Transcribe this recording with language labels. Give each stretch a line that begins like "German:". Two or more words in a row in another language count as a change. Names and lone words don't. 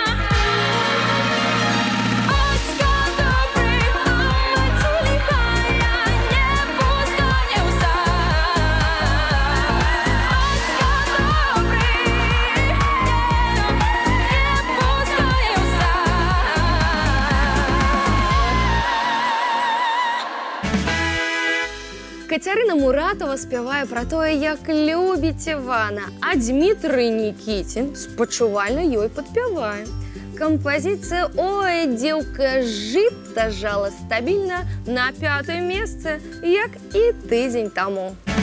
Ukrainian: Батька добрий, а мать лихая, не пуская в сад. Батька добрий, не пуская в сад.
Belarusian: Кацярына Муратова спявае пра тое, як любіць Івана, а Дмітрый Нікітін спачувальна ёй падпявае. Кампазіцыя «Ой, дзеўка, жыта жала» стабільна на 5-е месцы, як і тыдзень таму.